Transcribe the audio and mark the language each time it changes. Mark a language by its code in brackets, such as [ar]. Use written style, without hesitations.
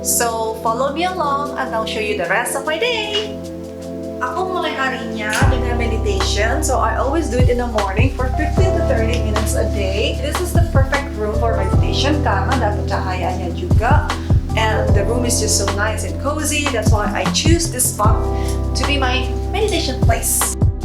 [en] So, follow me along and I'll show you the rest of my day. [id] Ako mulai harinya dengan meditation. [en] So, I always do it in the morning for 15 to 30 minutes a day. This is the perfect room for meditation karena dapat cahayanya juga. And the room is just so nice and cozy. That's why I choose this spot to be my meditation place.